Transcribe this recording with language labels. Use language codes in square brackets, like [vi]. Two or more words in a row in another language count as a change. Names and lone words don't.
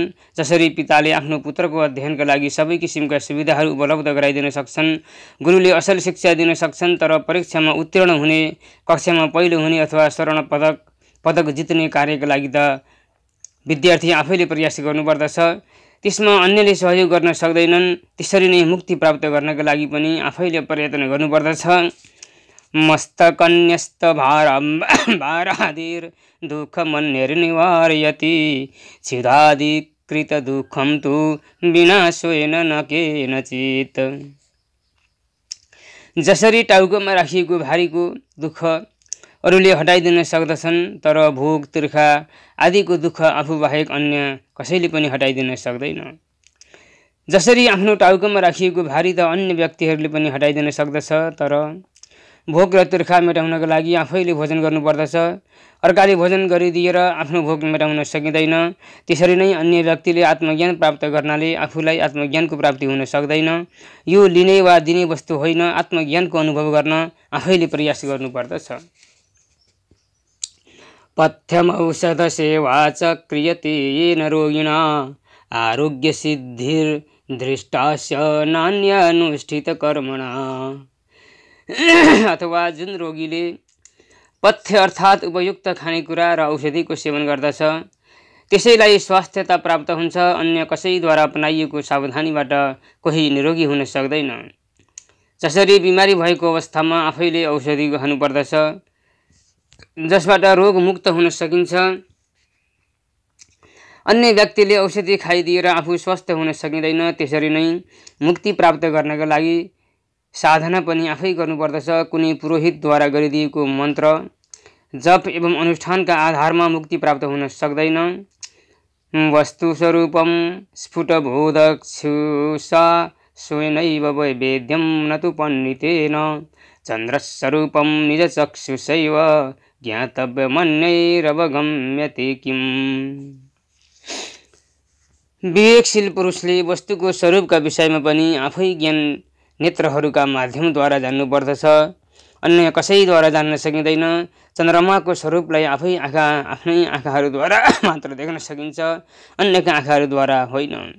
[ne] जसरी पिताले आफ्नो पुत्रको अध्ययनका लागि सबै किसिमका सुविधाहरू उपलब्ध गराइदिन सक्छन्, गुरुले असल शिक्षा दिन सक्छन्, तर परीक्षामा उत्तीर्ण हुने, कक्षामा पहिलो हुने अथवा स्वर्ण पदक जित्ने कार्यका लागि त विद्यार्थी आफैले प्रयास गर्नुपर्दछ। त्यसमा अन्यले सहयोग गर्न सक्दैनन्। त्यसरी नै मुक्ति प्राप्त गर्नका लागि पनि आफैले प्रयत्न गर्नुपर्दछ। [sa] मस्तकन्यस्त भारादिर दुःखमन्यर्निवारयति, छिदादिकृत दुःखं तु विनाशेन न केनचित्। [ne] जसरी टाउकोमा राखिएको भारीको दुःख अरूले हटाइदिन सक्दछन्, तर भोग, तिर्खा आदिको दुःख आफू बाहेक अन्य कसैले पनि हटाइदिन सक्दैन। जसरी आफ्नो टाउकोमा राखिएको भारी त अन्य व्यक्तिहरूले पनि हटाइदिन सक्दछ, तर भोग र तिर्खा मेटाउनका लागि आफैले भोजन गर्नुपर्दछ। अर्काले भोजन गरिदिएर आफ्नो भोग मेटाउन सकिँदैन। त्यसरी नै अन्य व्यक्तिले आत्मज्ञान प्राप्त गर्नाले आफूलाई आत्मज्ञानको प्राप्ति हुन सक्दैन। यो लिने वा दिने वस्तु होइन, आत्मज्ञानको अनुभव गर्न आफैले प्रयास गर्नुपर्दछ। [sa] पथ्यम औषध सेवा च क्रियते येन रोगिणा, आरोग्य सिद्धिर्दृष्टास्य नान्यानुष्ठित कर्मणा। [ne] अथवा जुन रोगीले पथ्य अर्थात् उपयुक्त खानेकुरा र औषधिको सेवन गर्दछ त्यसैलाई स्वास्थ्यता प्राप्त हुन्छ। अन्य कसैद्वारा अपनाइएको सावधानीबाट कोही निरोगी हुन सक्दैन। जसरी बिमारी भएको अवस्थामा आफैले औषधि खानुपर्दछ जसबाट रोग मुक्त हुन सकिन्छ, अन्य व्यक्तिले औषधि खाइदिएर आफू स्वस्थ हुन सकिँदैन। त्यसरी नै मुक्ति प्राप्त गर्नका लागि साधना पनि आफै गर्नुपर्दछ। कुनै पुरोहितद्वारा गरिदिएको मन्त्र जप एवं अनुष्ठानका आधारमा मुक्ति प्राप्त हुन सक्दैन। [sa] वस्तु स्वरूपम स्फुटबोधक्षुषा स्वेनैव वैवेद्यं न तु पण्डितेन चन्द्रस्वरूपं निजचक्षुषैव ज्ञातव्यमन्यैरवगम्यते किम्। [ne] विवेकशील पुरुषले वस्तुको स्वरूपका विषयमा पनि आफै ज्ञान नेत्रहरूका माध्यमद्वारा जान्नुपर्दछ। अन्य कसैद्वारा जान्न सकिँदैन। चन्द्रमाको स्वरूपलाई आफ्नै आँखाहरूद्वारा मात्र देख्न सकिन्छ, अन्यका आँखाहरूद्वारा होइन।